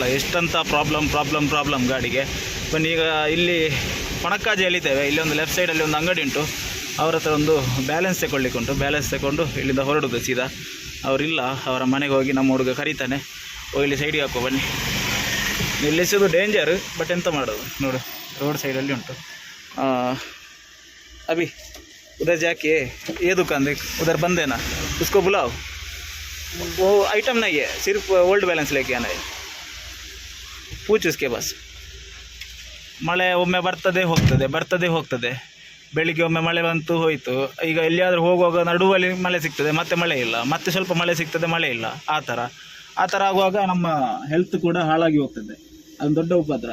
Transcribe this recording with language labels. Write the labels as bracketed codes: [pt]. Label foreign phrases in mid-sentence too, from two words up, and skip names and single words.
[kn] ಎಷ್ಟಂತ ಪ್ರಾಬ್ಲಮ್ ಗಾಡಿಗೆ. ಬನ್ನಿ ಈಗ ಇಲ್ಲಿ ಪಣಕ್ಕಾಜಿಯಲ್ಲಿದ್ದೇವೆ. ಇಲ್ಲಿ ಒಂದು [en] left sidealli [kn] ಒಂದು ಅಂಗಡಿ ಉಂಟು. ಅವ್ರ ಹತ್ರ ಒಂದು ಬ್ಯಾಲೆನ್ಸ್ ತಗೊಳ್ಳಿಕ್ಕೆ ಉಂಟು. ಬ್ಯಾಲೆನ್ಸ್ ತಗೊಂಡು ಇಲ್ಲಿಂದ ಹೊರಡೋದು ಸೀದಾ. ಅವರಿಲ್ಲ, ಅವರ ಮನೆಗೆ ಹೋಗಿ ನಮ್ಮ ಹುಡುಗ ಕರೀತಾನೆ, ಹೋಗಿ ಸೈಡಿಗೆ ಹಾಕೋ ಬನ್ನಿ. ನಿಲ್ಲಿಸೋದು ಡೇಂಜರ್, ಬಟ್ ಎಂತ ಮಾಡೋದು ನೋಡು, [en] road sidealli [kn] ಉಂಟು. [hi] अभी उधर जाके ये दुकान देख, उधर बंद है ना, उसको बुलाओ. वो आइटम नहीं है, सिर्फ [en] old balance [hi] लेके आना है. पूछ उसके पास. [kn] ಮಳೆ ಒಮ್ಮೆ ಬರ್ತದೆ ಹೋಗ್ತದೆ. ಬೆಳಿಗ್ಗೆ ಒಮ್ಮೆ ಮಳೆ ಬಂತು ಹೋಯಿತು. ಈಗ ಎಲ್ಲಿಯಾದರೂ ಹೋಗುವಾಗ ನಡುವಲ್ಲಿ ಮಳೆ ಸಿಗ್ತದೆ, ಮತ್ತೆ ಮಳೆ ಇಲ್ಲ, ಮತ್ತೆ ಸ್ವಲ್ಪ ಮಳೆ ಸಿಗ್ತದೆ, ಮಳೆ ಇಲ್ಲ. ಆ ಥರ ಆಗುವಾಗ ನಮ್ಮ ಹೆಲ್ತ್ ಕೂಡ ಹಾಳಾಗಿ ಹೋಗ್ತದೆ. ಅದು ದೊಡ್ಡ ಉಪದ್ರ.